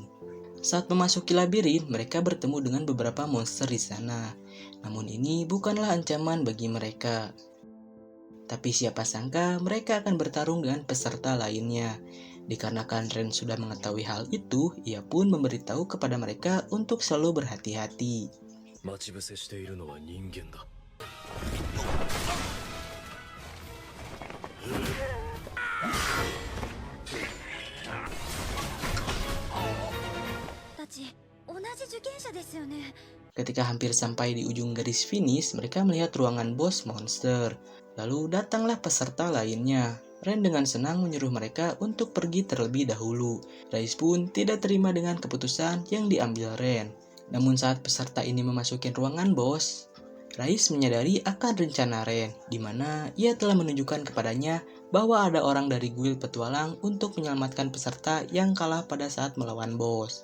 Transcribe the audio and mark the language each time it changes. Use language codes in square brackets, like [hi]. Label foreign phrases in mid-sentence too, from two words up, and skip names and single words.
[id] Saat memasuki labirin, mereka bertemu dengan beberapa monster di sana. Namun ini bukanlah ancaman bagi mereka. Tapi siapa sangka mereka akan bertarung dengan peserta lainnya. Dikarenakan Ren sudah mengetahui hal itu, ia pun memberitahu kepada mereka untuk selalu berhati-hati. [ja] 待ち伏せしているのは人間だ。たち同じ受験者ですよね [id] Ketika hampir sampai di ujung garis finish, mereka melihat ruangan bos monster. Lalu datanglah peserta lainnya. Ren dengan senang menyuruh mereka untuk pergi terlebih dahulu. Rais pun tidak terima dengan keputusan yang diambil Ren. Namun saat peserta ini memasuki ruangan bos, Rais menyadari akan rencana Ren, di mana ia telah menunjukkan kepadanya bahwa ada orang dari guild petualang untuk menyelamatkan peserta yang kalah pada saat melawan bos.